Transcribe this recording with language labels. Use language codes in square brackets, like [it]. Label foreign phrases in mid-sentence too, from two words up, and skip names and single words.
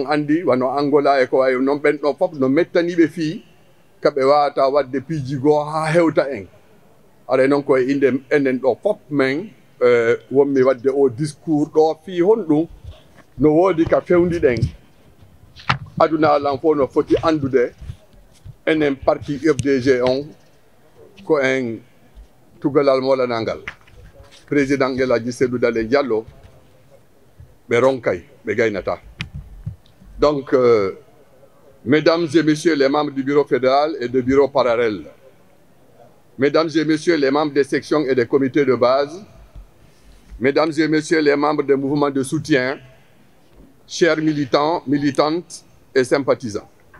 [ff] andi wano Angola e ko wayi noon ɓen ɗon fof no mettaniɓe fii kaɓe wawata wadde piijigo ha hewta en ara noon koye inde enen ɗo fof men wonmi wadde o discours ɗo fii honɗum no woodi ka fewndiɗen aduna Allah fof no foti andude enen parti UFDG on ko en tugalal molanangal [fr] président El Hadji Seydou Dalein Diallo [ff] ɓe ronkay ɓe gaynata. [fr] Donc mesdames et messieurs les membres du bureau fédéral et de bureaux parallèles, mesdames et messieurs les membres des sections et des comités de base, mesdames et messieurs les membres des mouvements de soutien, chers militants, militantes et sympathisants.